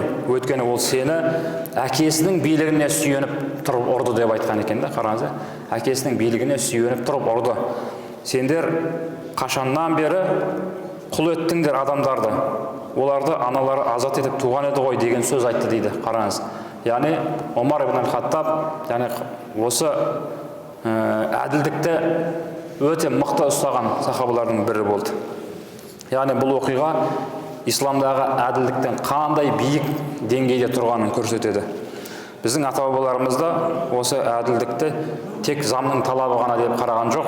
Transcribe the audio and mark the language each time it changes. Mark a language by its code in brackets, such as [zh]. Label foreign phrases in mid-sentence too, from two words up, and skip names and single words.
[kk] Өйткені ол сені әкесінің билігіне сүйеніп тұрып ұрды деп айтқан екен да. Қараңыз, әкесінің билігіне сүйеніп тұрып ұрды. Сендер қашаннан бері құл еттіңдер адамдарды. Оларды аналары азат етіп туған еді ғой деген сөз айтты дейді. Қараңыз. Яғни Омар ибн аль-Хаттаб, яғни осы әділдікті өте мықты ұстаған сахабалардың бірі болды. Яғни бұл оқиға исламдағы әділдіктің қандай биік деңгейде тұрғанын көрсетеді. Біздің ата-бабаларымыз да осы әділдікті тек замның талабы ғана деп қараған жоқ.